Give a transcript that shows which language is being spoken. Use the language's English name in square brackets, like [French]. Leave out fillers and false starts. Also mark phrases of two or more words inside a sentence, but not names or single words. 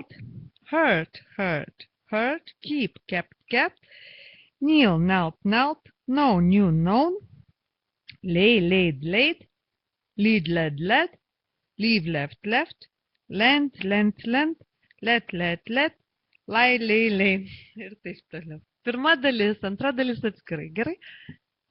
[English] Hurt, hurt, hurt. Keep, kept, kept. Kneel, knelt, knelt. Know, knew, known. Lay, laid, laid. Lead, led, led. Leave, left, left. Lend, lent, lent. Let, let. Lai, lay, lay. [Lithuanian] Ir taip toliau. Pirma dalis, antra dalis atskirai. Gerai?